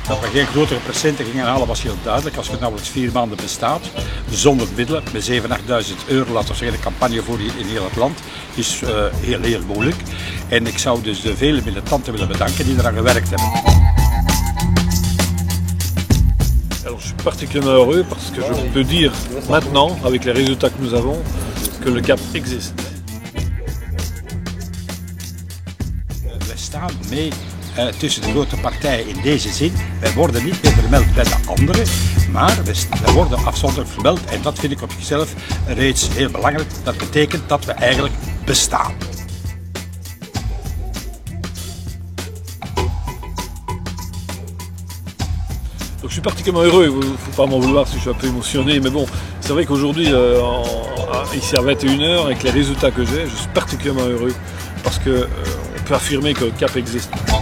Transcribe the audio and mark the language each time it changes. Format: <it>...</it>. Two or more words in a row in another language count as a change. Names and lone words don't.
<nl>geen grotere procenten gingen halen was heel duidelijk. Als je nauwelijks 4 maanden bestaat, zonder middelen, met 7.000, 8.000 euro, laten we zeggen, de campagne voor in heel het land, is heel moeilijk. En ik zou dus de vele militanten willen bedanken die eraan gewerkt hebben.</nl> <fr>Alors, je suis particulièrement heureux parce que je peux dire maintenant, avec les résultats que nous avons, que le CAP existe.</fr> <nl>We staan mee tussen de grote partijen in deze zin. Wij worden niet meer vermeld bij de anderen, maar wij worden afzonderlijk vermeld. En dat vind ik op zichzelf reeds heel belangrijk. Dat betekent dat we eigenlijk bestaan.</nl> <fr>Donc je suis particulièrement heureux, il ne faut pas m'en vouloir si je suis un peu émotionné, mais bon, c'est vrai qu'aujourd'hui, ici à 21h, avec les résultats que j'ai, je suis particulièrement heureux parce qu'on peut affirmer que le CAP existe.</fr>